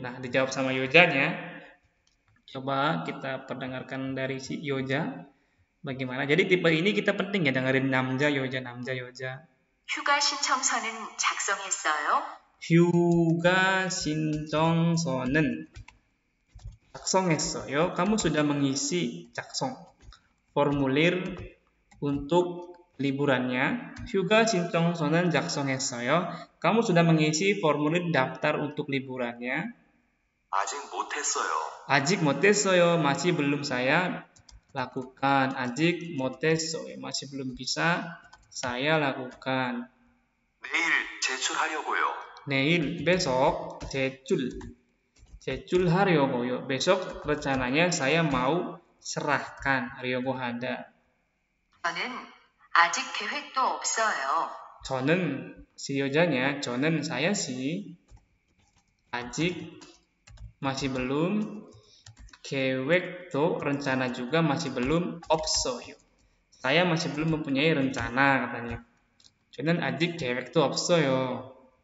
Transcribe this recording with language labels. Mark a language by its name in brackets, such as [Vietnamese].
[Indonesian] Nah, dijawab sama Yojanya. Coba kita perdengarkan dari si Yoja bagaimana. Jadi tipe ini kita penting ya dengerin namja Yoja. [Korean] 휴가 신청서는 작성했어요? 휴가 신청서는 작성했어요. [Indonesian] Kamu sudah mengisi 작성 formulir untuk liburannya. [Korean] 휴가 신청서는 작성했어요. [Indonesian] Kamu sudah mengisi formulir daftar untuk liburannya. [Korean] 아직 못했어요. 아직 못했어요. [Indonesian] masih belum saya lakukan. [Korean] 아직 못했어요. [Indonesian] masih belum bisa saya lakukan. [Korean] 내일 제출하려고요. 내일 [Indonesian] besok [Korean] 제출하려고요. [Indonesian] besok rencananya saya mau serahkan Ryogohada. [Korean] 저는 아직 계획도 없어요. 저는 [Indonesian] si Yojanya, 저는 saya sih a직 masih belum, [Korean] 계획도 [Indonesian] rencana juga masih belum, [Korean] 없어요. [Indonesian] Saya masih belum mempunyai rencana katanya. [Korean] 저는 아직 계획도 없어요.